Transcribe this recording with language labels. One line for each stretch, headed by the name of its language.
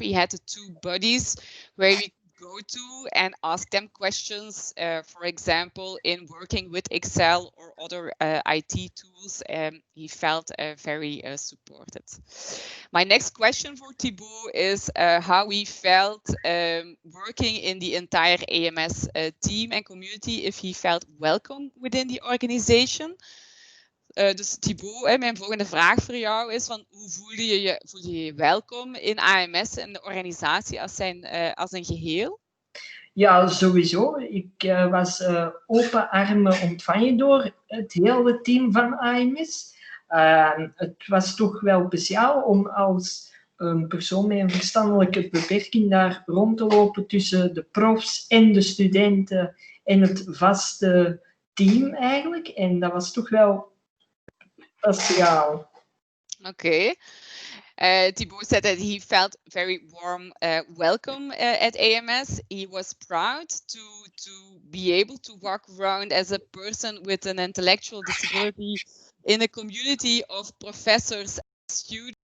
English: He had the 2 buddies where we go to and ask them questions, for example, in working with Excel or other IT tools. He felt very supported. My next question for Thibaut is how he felt working in the entire AMS team and community, if he felt welcome within the organization.
Dutch: Dus Thibaut, mijn volgende vraag voor jou is van hoe voelde je je welkom in AMS en de organisatie als een geheel? Ja, sowieso. Ik was open armen ontvangen door het hele team van AMS. Het was toch wel speciaal om als een persoon met een verstandelijke beperking daar rond te lopen tussen de profs en de studenten en het vaste team eigenlijk. En dat was toch wel speciaal.
English: Okay. Thibaut said that he felt very warm welcome at AMS. He was proud to be able to walk around as a person with an intellectual disability in a community of professors and students.